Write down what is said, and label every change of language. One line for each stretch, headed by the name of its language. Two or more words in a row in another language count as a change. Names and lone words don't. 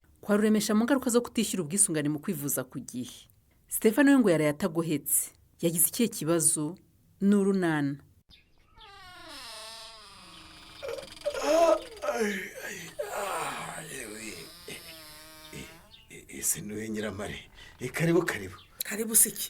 Kinyarwanda: twaruremesha mu ngaruka zo kutishyura ubwisungane mu kwivuza ku gihe. Stefano we ngo yaraye atagohetse. Yagize ikihe kibazo? Ni urunana. ese niwe Nyiramare. Karibu. Karibu siki.